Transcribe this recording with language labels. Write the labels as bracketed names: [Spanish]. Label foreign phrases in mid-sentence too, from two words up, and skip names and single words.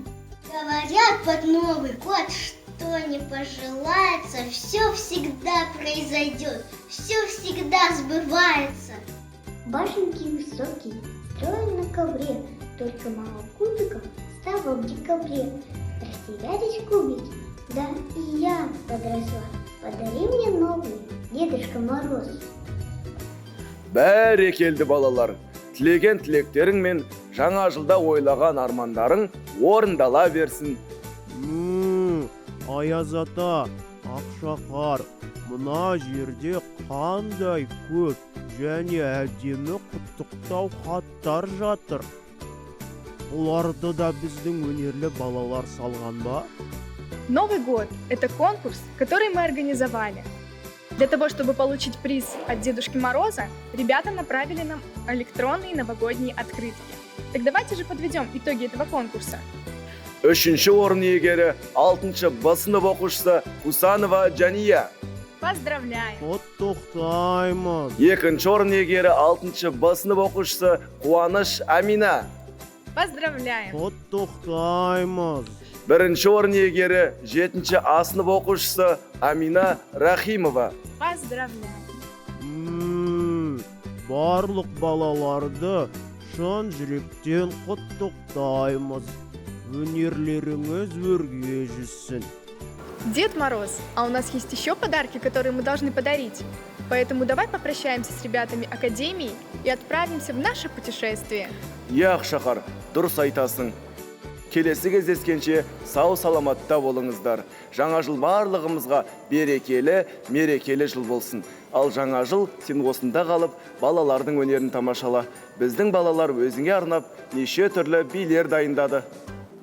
[Russian] Говорят под Новый год, что не пожелается, все всегда произойдет, все всегда сбывается. Башенки высокие, строим на ковре, только мало кубиков стало в декабре. Расти рядочку бить, да и я подросла. Подари мне новый Дедушка Мороз. [Kazakh] Бәрекелді балалар, тілеген тілектерің мен жаңа жылда ойлаған армандарың орындала берсін. Аяз ата, Ақшақар, мына жерде қандай көп және әдемі құттықтау хаттар жатыр. Оларды да біздің өнерлі балалар салған ба? [Russian] Новый год – это конкурс, который мы организовали. Для того, чтобы получить приз от Дедушки Мороза, ребята направили нам электронные новогодние открытки. Так давайте же подведем итоги этого конкурса. [Kazakh] Үшінші орын иегері 6-шы Б сынып оқушысы Кусанова Жания. [Russian] Поздравляем! [Kazakh] Құттықтаймыз. Екінші орын иегері 6-шы Б сынып оқушысы Қуаныш Амина. [Russian] Поздравляем! [Kazakh] Құттықтаймыз. Бірінші орын иегері 7-шы А сынып оқушысы Амина Рахимова. [Russian] Поздравляем! [Kazakh] Барлық балаларды шын жүректен құттықтаймыз. Өнерлеріңіз өрге жүзсін. [Russian] Дед Мороз, а у нас есть еще подарки, которые мы должны подарить. Поэтому давай попрощаемся с ребятами Академии и отправимся в наше путешествие. [Kazakh] Ақшақар, дұрыс айтасың. Келесі кездескенше сау саламатта болыңыздар. Жаңа жыл барлығымызға берекелі, мерекелі жыл болсын. Ал жаңа жыл сен осында қалып, балалардың өнерін тамашала. Біздің балалар өзіңе арнап неше түрлі билер дайындады.